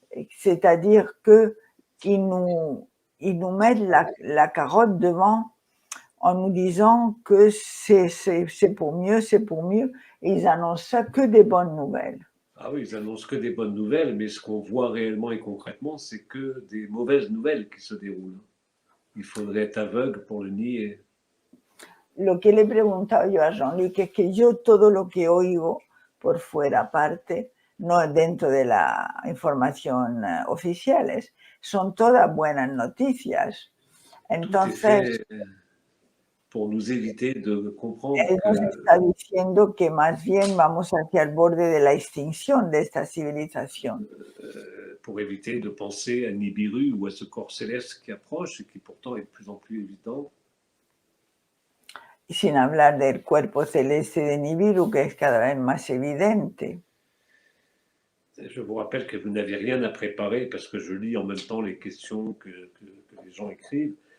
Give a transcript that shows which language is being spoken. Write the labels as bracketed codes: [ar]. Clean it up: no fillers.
[fr] C'est-à-dire qu'ils nous mettent la carotte devant en nous disant que c'est pour mieux, c'est pour mieux. Et ils annoncent ça que des bonnes nouvelles. Ah oui, ils annoncent que des bonnes nouvelles, mais ce qu'on voit réellement et concrètement, c'est que des mauvaises nouvelles qui se déroulent. Il faudrait être aveugle pour le nier. [es] Lo que le he preguntado yo a Jean-Luc es que yo todo lo que oigo por fuera, aparte, no dentro de la información oficiales, son todas buenas noticias. Entonces, [fr] pour nous éviter de comprendre [es] él nos está diciendo que más bien vamos hacia el borde de la extinción de esta civilización. [fr] Pour éviter de penser à Nibiru ou à ce corps céleste qui approche et qui pourtant est de plus en plus évident. [es] Y sin hablar del cuerpo celeste de Nibiru, que es cada vez más evidente. [fr] Je vous rappelle que vous n'avez rien à préparer parce que je lis en même temps les questions que les gens écrivent.